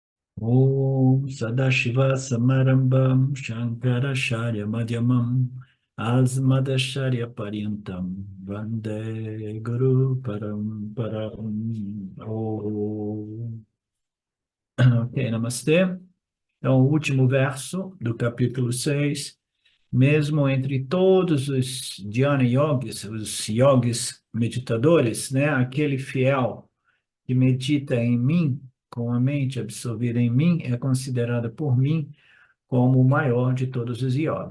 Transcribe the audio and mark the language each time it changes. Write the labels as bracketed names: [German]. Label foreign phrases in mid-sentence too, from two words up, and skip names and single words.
[Sanskrit] ॐ सदाशिव समारम्भां शङ्कराचार्य मध्यमाम् अस्मदाचार्य पर्यन्तां वन्दे गुरु परम्पराम्. [Portuguese] Ok, namastê. Então, o último verso do capítulo 6. Mesmo entre todos os dhyana yogis, os yogis meditadores, né, aquele fiel que medita em mim, com a mente absorvida em mim, é considerado por mim como o maior de todos os yogis.